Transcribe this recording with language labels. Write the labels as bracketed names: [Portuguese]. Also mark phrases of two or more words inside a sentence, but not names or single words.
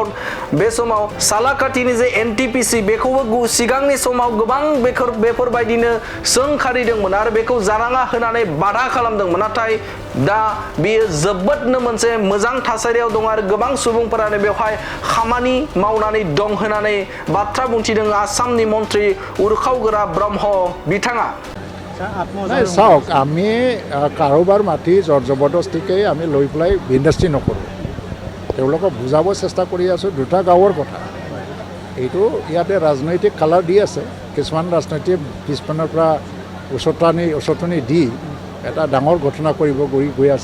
[Bodo] समाव सालाकाटिनि जे एनटिपिसि बेखौबो सिगांनि समाव गोबां बेफोरबायदिनो सोंखारिदोंमोन आरो बेखौ जानाङा होनानै बाधा खालामदोंमोन नाथाय दा बेयो जोबोदनो मोनसे मोजां थासारियाव दं आरो गोबां सुबुंफोरानो बेवहाय खामानि मावनानै दं होननानै बाथ्रा बुंथिदों आसामनि मन्त्रि उरखावगोरा ब्रह्म बिथाङा [Assamese] চাওক আমি কাৰোবাৰ মাটি জবৰদস্তিকৈ আমি লৈ পেলাই ইণ্ডাষ্ট্ৰি নকৰোঁ তেওঁলোকক বুজাব চেষ্টা কৰি আছোঁ দুটা গাঁৱৰ কথা এইটো ইয়াতে ৰাজনৈতিক কালাৰ দি আছে কিছুমান ৰাজনৈতিক পিছপিনৰ পৰা উচতনি দি এটা ডাঙৰ ঘটনা কৰিব গৈ আছে